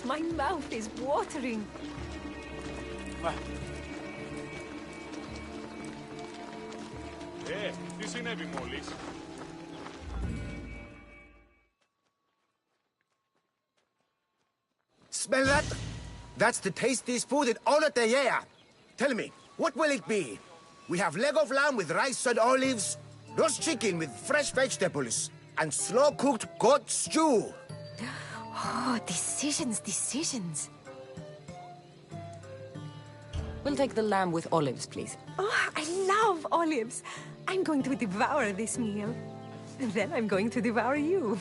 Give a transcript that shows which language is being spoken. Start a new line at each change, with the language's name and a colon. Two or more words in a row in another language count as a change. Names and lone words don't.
English: My mouth is watering.
Greek: Τι συνέβη μόλις?
English: Smell that? That's the tastiest food in all of the year. Tell me, what will it be? We have leg of lamb with rice and olives, roast chicken with fresh vegetables, and slow-cooked goat stew. Oh, decisions, decisions. We'll take the lamb with olives, please. Oh, I love olives. I'm going to devour this meal. And then I'm going to devour you.